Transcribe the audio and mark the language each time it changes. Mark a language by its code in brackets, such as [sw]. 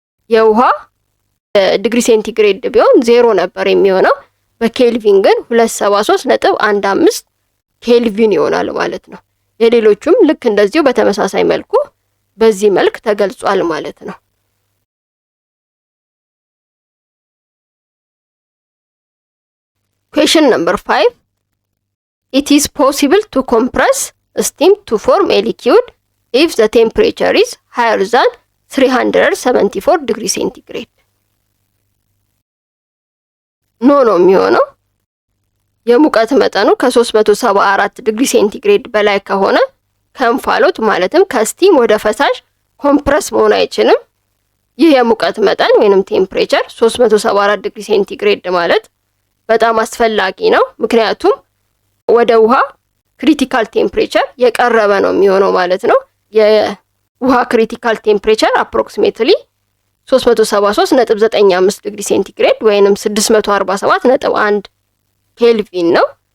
[am] የውሃ ዲግሪ ሴንቲግሬድ ቢሆን 0 ነበር የሚሆነው። በኬልቪን ግን 273.15 ኬልቪን ይሆናል ማለት ነው። የሌሎቹም ልክ እንደዚሁ በተመሳሳይ መልኩ በዚህ መልክ ተገልጿል ማለት ነው። [en] Question number 5. It is possible to compress steam to form a liquid if the temperature is higher than 374 degree centigrade. [am] ኖ ነው የሚሆነው። የሙቀት መጠኑ ከ374 ዲግሪ ሴንቲግሬድ በላይ ከሆነ ከእንፋሎት ማለትም ከስቲም ወደ ፈሳሽ ኮምፕረስ መሆን አይችልም። ይህ የሙቀት መጠን ወይንም ቴምፕሬቸር 374 ዲግሪ ሴንቲግሬድ ማለት በጣም አስፈላጊ ነው። ምክንያቱም ወደ ውሃ ክሪቲካል ቴምፕሬቸር የቀረበ ነው የሚሆነው ማለት ነው። የውሃ ክሪቲካል ቴምፕሬቸር አፕሮክሲሜትሊ 373.95 ዲግሪ ሴንቲግሬድ ወይንም 647.1 ኬልቪን ነው።